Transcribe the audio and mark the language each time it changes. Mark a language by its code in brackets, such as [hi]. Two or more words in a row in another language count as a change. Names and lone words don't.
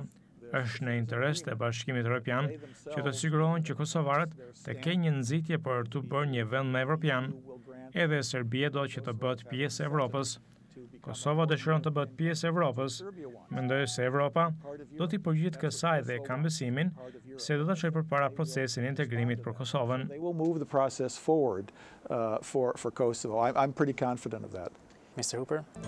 [sq] Është në interes të Bashkimit Evropian që të sigurohen që kosovarët të kenë një nxitje për të bërë një vend më evropian. Edhe Serbia do që të bëhet pjesë e Evropës. Kosova dëshiron të bëhet pjesë e Evropës. Mendoj se Evropa do t'i përgjigjet kësaj dhe kam besimin se do ta çojë përpara procesin e integrimit për Kosovën. [en] they will move the process forward for Kosovo. I'm pretty confident of that. Mr. Hooper.